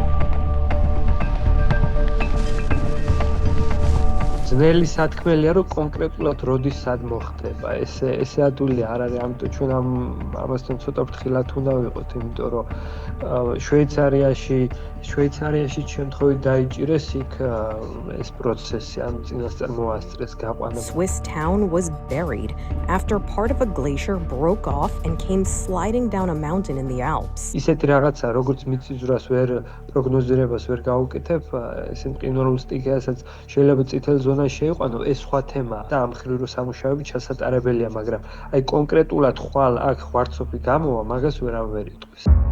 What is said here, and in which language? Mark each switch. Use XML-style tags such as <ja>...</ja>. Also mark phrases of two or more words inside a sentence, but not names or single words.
<ka>ძნელი სათქმელია, რომ კონკრეტულად როდის სად მოხდება. ესე ადვილი არ არის, ამიტომ ჩვენ ამასთან ცოტა ფრთხილად უნდა ვიყოთ, იმიტომ რომ შვეიცარიაში შემთხვევით დაიჭირეს იქ ეს პროცესი, ამ წინასწარ მოასწრეს გაყვანა.</ka> <en>Swiss town was buried after part of a glacier broke off and came sliding down a mountain in the Alps.</en> <ka>ისეთი რაღაცა, როგორც მიწისძვრას ვერ პროგნოზირებას ვერ გავუკეთებ, ესე მყინვარულ სტიქიასაც შეიძლება წითელ ზონაში შეიყვანო, ეს სხვა თემაა და ამ ხრივ რო სამუშაოები ჩასატარებელია, მაგრამ აი კონკრეტულად ხვალ აქ ხვარცოფი გამოვა, მაგას ვერავინ ვერ იტყვის.</ka>